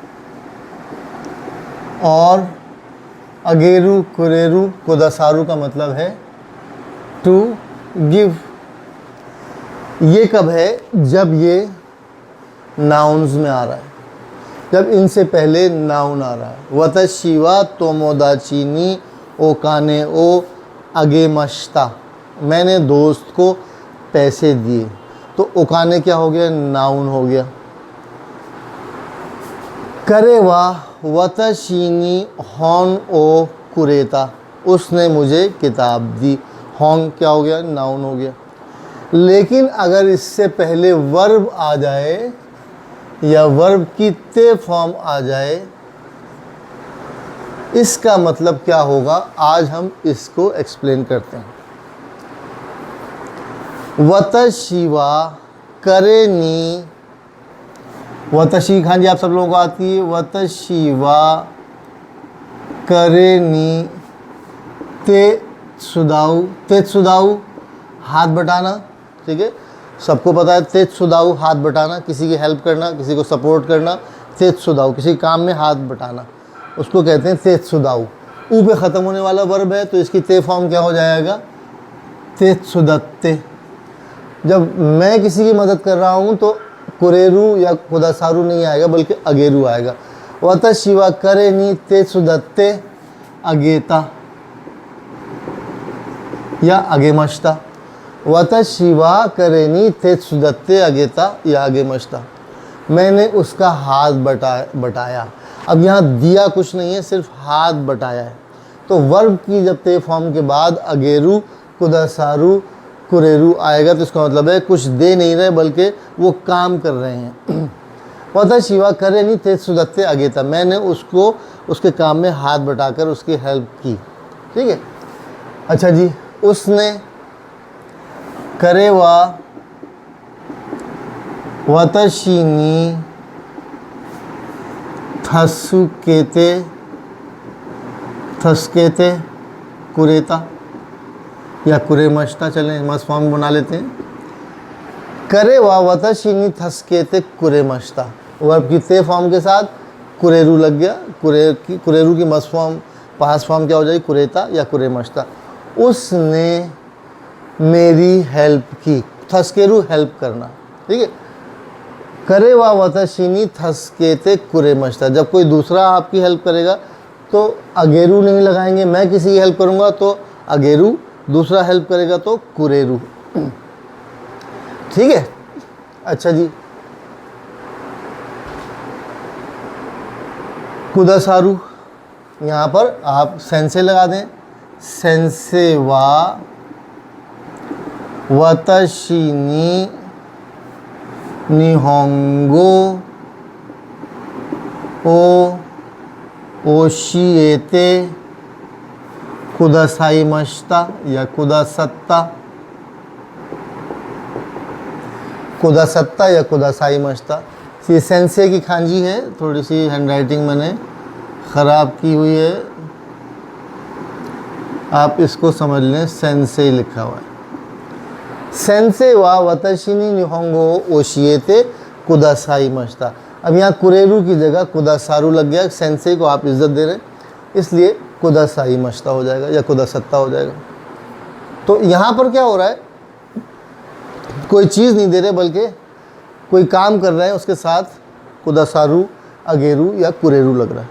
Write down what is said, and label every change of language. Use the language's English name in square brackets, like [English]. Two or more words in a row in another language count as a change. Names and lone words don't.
[Hindi] और [Japanese] あげる くれる くださる [Hindi] का मतलब है [English] to give. [Hindi] ये कब है? जब ये नाउन्स में आ रहा है, जब इनसे पहले नाउन आ रहा है। [Japanese] 私は友達にお金をあげました, [Hindi] मैंने दोस्त को पैसे दिए। तो ओकाने क्या हो गया? नाउन हो गया। [Japanese] 彼は私に本をくれた, [Hindi] उसने मुझे किताब दी। हॉन क्या हो गया? नाउन हो गया। लेकिन अगर इससे पहले वर्ब आ जाए या वर्ब की ते फॉर्म आ जाए, इसका मतलब क्या होगा? आज हम इसको एक्सप्लेन करते हैं। [Japanese] 私は彼に, 私 漢字 [Hindi] आप सब लोगों को आती है। [Japanese] 私は彼に手伝う、手伝う [Hindi] हाथ बटाना। ठीक है। सबको पता है तेत्सुदाउ हाथ बटाना, किसी की हेल्प करना, किसी को सपोर्ट करना, तेत्सुदाउ किसी काम में हाथ बटाना, उसको कहते हैं तेत्सुदाउ। ऊ पे ख़त्म होने वाला वर्ब है तो इसकी ते फॉर्म क्या हो जाएगा, तेत्सुदत्ते। जब मैं किसी की मदद कर रहा हूँ तो कुरेरू या कुदासारू नहीं आएगा बल्कि अगेरू आएगा। [Japanese] 私は彼に手伝ってあげた या あげました। 私は彼に手伝ってあげた या あげました, [Hindi] मैंने उसका हाथ बटाया। अब यहाँ दिया कुछ नहीं है, सिर्फ हाथ बटाया है। तो वर्ब की जब ते फॉर्म के बाद [Japanese] あげる くださる くれる [Hindi] आएगा तो इसका मतलब है कुछ दे नहीं रहे बल्कि वो काम कर रहे हैं। [Japanese] 私は彼に手伝ってあげた, [Hindi] मैंने उसको उसके काम में हाथ बटाकर उसकी हेल्प की। ठीक है, अच्छा जी, उसने [Japanese] 彼は私に助けてくれた [Hindi] या कुरेमश्ता, चलें मस्त फॉर्म बना लेते हैं। [Japanese] 彼は私に助けてくれました, [Hindi] वर्ब की ते फॉर्म के साथ कुरेरू लग गया। कुरेरू की मस्त फॉर्म [English] past form [Hindi] क्या हो जाएगी, कुरेता या कुरेमश्ता। उसने मेरी हेल्प की, थसकेरू हेल्प करना। ठीक है, [Japanese] 彼は私に助けてくれました, [Hindi] जब कोई दूसरा आपकी हेल्प करेगा तो अगेरू नहीं लगाएंगे। मैं किसी की हेल्प करूँगा तो अगेरू, दूसरा हेल्प करेगा तो कुरेरू। ठीक है, अच्छा जी, कुदासारू, यहाँ पर आप सेंसे लगा दें। [Japanese] 先生は私に日本語を教えてくださいました या くださった、くださった या くださいました। [Hindi] ये सेंसे की खांजी है, थोड़ी सी हैंडराइटिंग मैंने ख़राब की हुई है, आप इसको समझ लें, सेंसे लिखा हुआ है। [Japanese] 先生は私に日本語教えてくださいました. [Hindi] अब यहाँ कुरेरू की जगह कुदासारू लग गया, सेंसे को आप इज्जत दे रहे हैं इसलिए कुदासाइमश्ता हो जाएगा या कुदासत्ता हो जाएगा। तो यहाँ पर क्या हो रहा है, कोई चीज़ नहीं दे रहे बल्कि कोई काम कर रहे हैं, उसके साथ [Japanese] くださる あげる [Hindi] या कुरेरू लग रहा है।